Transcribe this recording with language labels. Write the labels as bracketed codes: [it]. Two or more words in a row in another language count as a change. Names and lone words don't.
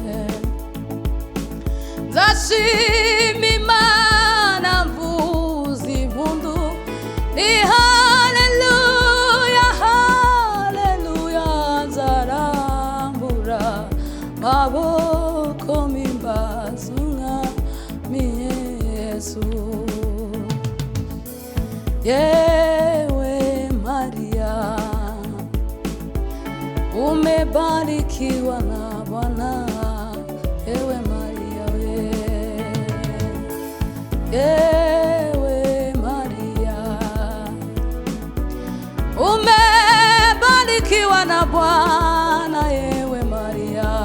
[rw] nzashima Imana mvuza impundu ni haleluya haleluya nzarambura amaboko mpimbaza umwami Yesu [sw] yewe Maria umebarikiwa na Bwana ewe Maria we ewe Maria umebarikiwa na Bwana ewe Maria